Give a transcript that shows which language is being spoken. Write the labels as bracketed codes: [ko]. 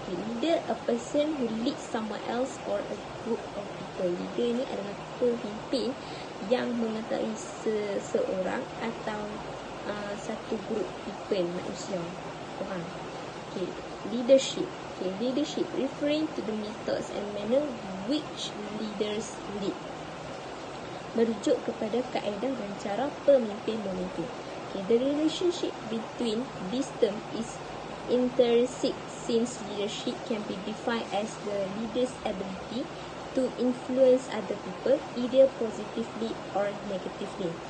[en] Okay, leader, a person who leads someone else or a group of people. [ms] Leader ni adalah pemimpin yang mengetahui seseorang atau satu grup people, manusia, orang. [en] Okay, leadership. Okay, leadership referring to the methods and manner which leaders lead. [ms] Merujuk kepada kaedah dan cara pemimpin memimpin. [en] Okay, the relationship between these terms is intrinsic since leadership can be defined as the leader's ability to influence other people either positively or negatively.